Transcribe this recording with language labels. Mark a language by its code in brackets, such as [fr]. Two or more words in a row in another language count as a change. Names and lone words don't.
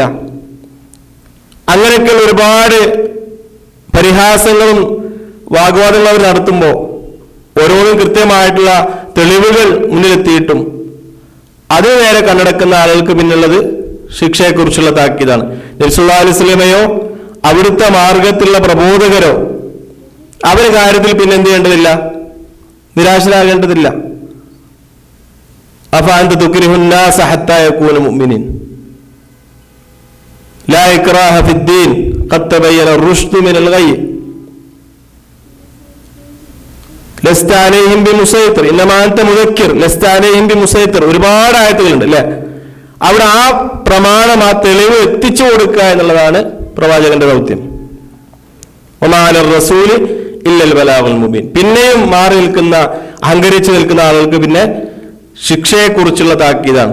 [ml] അങ്ങനെയൊക്കെയുള്ള ഒരുപാട് പരിഹാസങ്ങളും വാഗ്വാദങ്ങളും അവർ നടത്തുമ്പോൾ ഓരോന്നും കൃത്യമായിട്ടുള്ള തെളിവുകൾ മുന്നിലെത്തിയിട്ടും അത് നേരെ കണ്ണടക്കുന്ന ആളുകൾക്ക് പിന്നുള്ളത് ശിക്ഷയെക്കുറിച്ചുള്ള താക്കീതാണ്. നബി [ar] صلى الله عليه [ml] വസല്ലമയോ അവിടുത്തെ മാർഗത്തിലുള്ള പ്രബോധകരോ അവരുടെ കാര്യത്തിൽ പിന്നെ എന്ത് ചെയ്യേണ്ടതില്ല? നിരാശരാകേണ്ടതില്ല. [ar] أفأنت تكره الناس حتى يكونوا مؤمنين لا إكراه في الدين قد تبين الرشد من الغي لست عليهم بمسيطر إنما أنت مذكر لست عليهم بمسيطر. [ml] ഒരുപാട് ആയത്തുകളുണ്ട് അല്ലെ. അവിടെ ആ പ്രമാണം, ആ തെളിവ് എത്തിച്ചു കൊടുക്കുക എന്നുള്ളതാണ് പ്രവാചകന്റെ ദൗത്യം. [ar] وما على الرسول إلا البلاغ المبين. [ml] പിന്നെയും മാറി നിൽക്കുന്ന, അഹങ്കരിച്ചു നിൽക്കുന്ന ആളുകൾക്ക് പിന്നെ ശിക്ഷയെക്കുറിച്ചുള്ള താക്കീതാണ്.